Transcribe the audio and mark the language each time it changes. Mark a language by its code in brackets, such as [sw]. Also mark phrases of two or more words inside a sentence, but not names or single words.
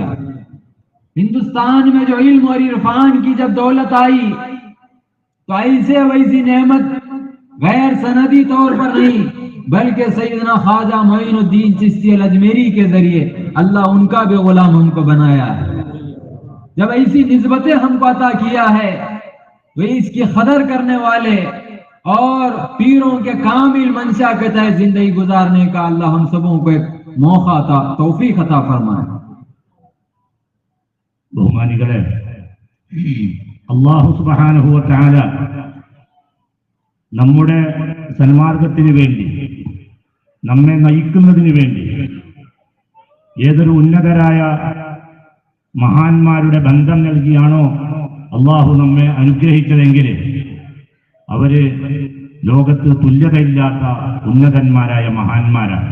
[ur] ہندوستان میں جو علم اور عرفان کی جب دولت آئی تو ایسے ویسی نعمت غیر سندی طور پر نہیں، بلکہ سیدنا خواجہ معین الدین چشتی الاجمیری کے ذریعے اللہ ان کا بھی غلام ہم کو بنایا ہے۔ جب ایسی نسبتیں ہم کو عطا کیا ہے، وہ اس کی قدر کرنے والے اور پیروں کے کامل منشا کے تحت زندگی گزارنے کا اللہ ہم سبوں کو ایک موقع عطا، توفیق عطا فرمائے۔ [ml] ബഹുമാനികളെ, [ar] الله سبحانه وتعالى [ml] നമ്മുടെ സന്മാർഗത്തിന് വേണ്ടി, നമ്മെ നയിക്കുന്നതിന് വേണ്ടി ഏതൊരു ഉന്നതരായ മഹാന്മാരുടെ ബന്ധം നൽകിയാണോ അല്ലാഹു നമ്മെ അനുഗ്രഹിച്ചതെങ്കിൽ അവര് ലോകത്ത് തുല്യതയില്ലാത്ത ഉന്നതന്മാരായ മഹാന്മാരാണ്.